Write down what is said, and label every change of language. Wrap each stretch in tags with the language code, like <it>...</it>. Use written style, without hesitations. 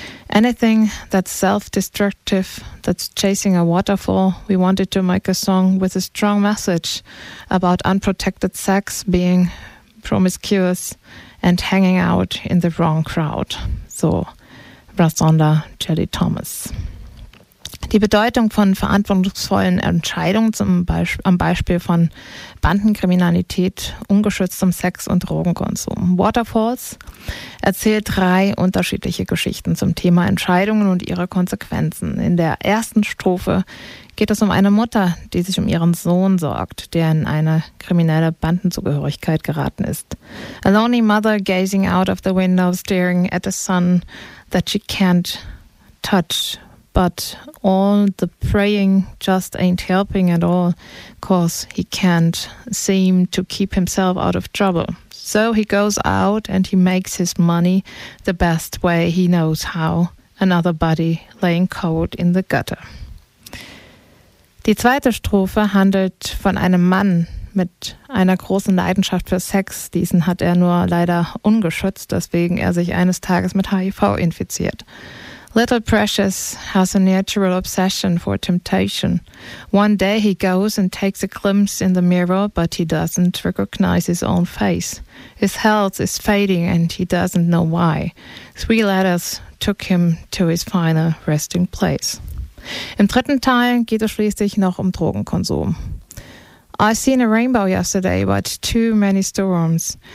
<en>Anything that's self-destructive, that's chasing a waterfall, we wanted to make a song with a strong message about unprotected sex, being promiscuous and hanging out in the wrong crowd. So, Rassonda Jelly Thomas.</en> <de>Die Bedeutung von verantwortungsvollen Entscheidungen, am Beispiel von Bandenkriminalität, ungeschütztem Sex und Drogenkonsum. Waterfalls erzählt drei unterschiedliche Geschichten zum Thema Entscheidungen und ihre Konsequenzen. In der ersten Strophe geht es um eine Mutter, die sich um ihren Sohn sorgt, der in eine kriminelle Bandenzugehörigkeit geraten ist.</de> <en>A lonely mother gazing out of the window, staring at a son that she can't touch. But all the praying just ain't helping at all, 'cause he can't seem to keep himself out of trouble. So he goes out and he makes his money the best way he knows how, another body laying cold in the gutter.</en> <de>Die zweite Strophe handelt von einem Mann mit einer großen Leidenschaft für Sex. Diesen hat er nur leider ungeschützt, deswegen er sich eines Tages mit HIV infiziert.</de> <en>Little Precious has a natural obsession for temptation. One day he goes and takes a glimpse in the mirror, but he doesn't recognize his own face. His health is fading and he doesn't know why. Three letters took him to his final resting place.</en> <de>Im dritten Teil geht es schließlich noch um Drogenkonsum.</de> <en>I seen a rainbow yesterday, but too many storms.</en>